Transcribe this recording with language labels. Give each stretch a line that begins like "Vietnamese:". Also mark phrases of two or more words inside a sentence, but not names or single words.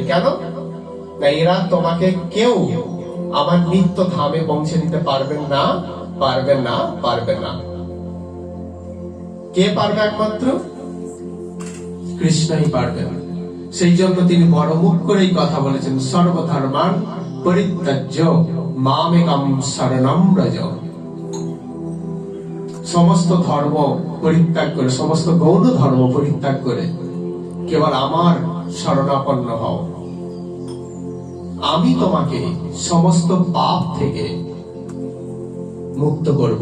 Bangla: কেন না? এরা তোমাকে কেউ আমার নিত্য ধামে পৌঁছে দিতে পারবেন না, পারবেন না, পারবেন না। কে পারবে? একমাত্র কৃষ্ণই পারবেন। সেই জন্য তিনি বড় মুখ করেই কথা বলেছেন,
Sanskrit: সর্বধর্মান পরিত্যাজ্য মামেকং শরণং ব্রজ।
Bangla: সমস্ত ধর্ম পরিত্যাগ করে, সমস্ত গৌণ ধর্ম পরিত্যাগ করে কেবল আমার শরণাপন্ন হও। আমি তোমাকে সমস্ত পাপ থেকে মুক্ত করব।